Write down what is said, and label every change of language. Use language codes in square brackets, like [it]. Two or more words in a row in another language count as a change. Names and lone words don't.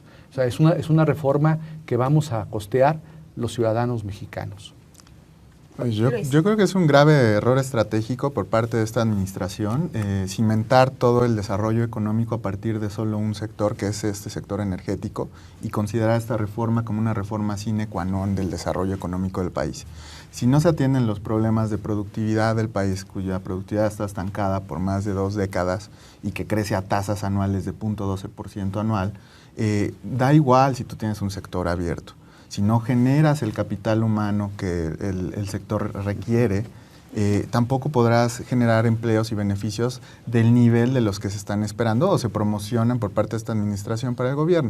[es] O sea, es una reforma que vamos a costear los ciudadanos mexicanos. Pues yo creo que es un grave error estratégico por parte de esta administración, cimentar todo el desarrollo económico a partir de solo un sector, que es este sector energético, y considerar esta reforma como una reforma [la] sine qua non [es] del desarrollo económico del país. Si no se atienden los problemas de productividad del país, cuya productividad está estancada por más de 2 décadas y que crece a tasas anuales de 0.12% anual, da igual si tú tienes un sector abierto. Si no generas el capital humano que el sector requiere, tampoco podrás generar empleos y beneficios del nivel de los que se están esperando o se promocionan por parte de esta administración para el gobierno.